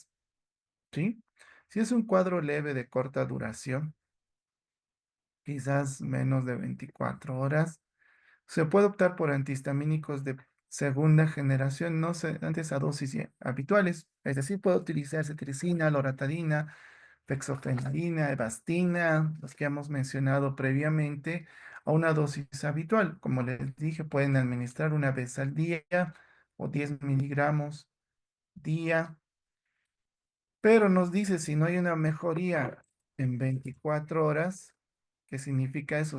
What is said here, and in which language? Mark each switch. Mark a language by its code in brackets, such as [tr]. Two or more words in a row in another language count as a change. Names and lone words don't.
[es] ¿Sí? Si es un cuadro leve de corta duración, quizás menos de 24 horas, se puede optar por antihistamínicos de segunda generación, no antes a dosis habituales. Es decir, puede utilizar cetiricina, loratadina, fexofenadina, evastina, los que hemos mencionado previamente, a una dosis habitual. Como les dije, pueden administrar una vez al día o 10 miligramos día. Pero nos dice si no hay una mejoría en 24 horas, ¿qué significa eso?